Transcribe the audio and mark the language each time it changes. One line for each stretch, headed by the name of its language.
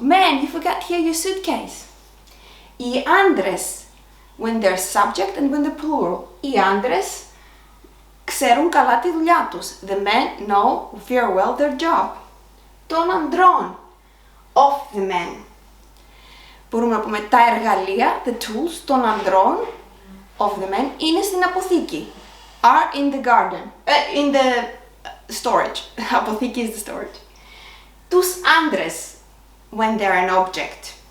English: Man, you forgot here your suitcase.
Greek: Οι άντρες,
English: when they're subject and when they're plural.
Greek: Οι άντρες ξέρουν καλά τη δουλειά τους.
English: The men know very well their job.
Greek: Των ανδρών,
English: of the men.
Greek: Μπορούμε να πούμε τα εργαλεία,
English: the tools,
Greek: των ανδρών,
English: of the men,
Greek: είναι στην αποθήκη.
English: Are in the garden, in the storage. Αποθήκη is the storage.
Greek: Τους άντρες,
English: when they're an object.